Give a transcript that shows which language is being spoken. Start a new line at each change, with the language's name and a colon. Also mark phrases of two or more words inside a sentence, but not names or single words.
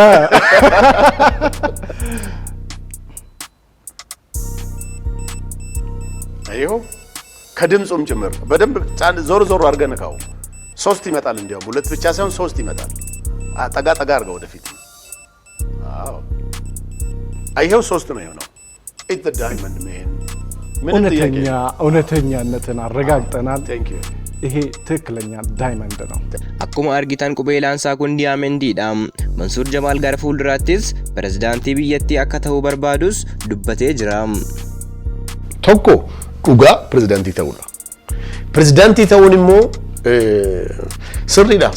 Amharic: አይሁ ከድምጹም ጭምር በደንብ ዞር አድርገህ ነካው። 3 ይመጣል፣ እንዲያው 2 ብቻ ሳይሆን 3 ይመጣል። ጠጋ አድርገው ወደፊት። አዎ አይሁ 3 ነው የሆነው።
English: it the diamond man።
Amharic: እውነተኛነትን አረጋግጠናል።
English: thank you።
Amharic: ይሄ ትክክለኛ ዳይመንድ ነው።
Oromo: akkuma argitan qubeelaan isaa kun diyaamendiidha. Mansuur Jamaal gara fuulduraattis pirezidaantii biyyattii akka ta'uu barbaadus dubbatee jira. tokko dhugaa pirezidaantii ta'uudha. Pirezidaantii ta'uun immoo sirriidha.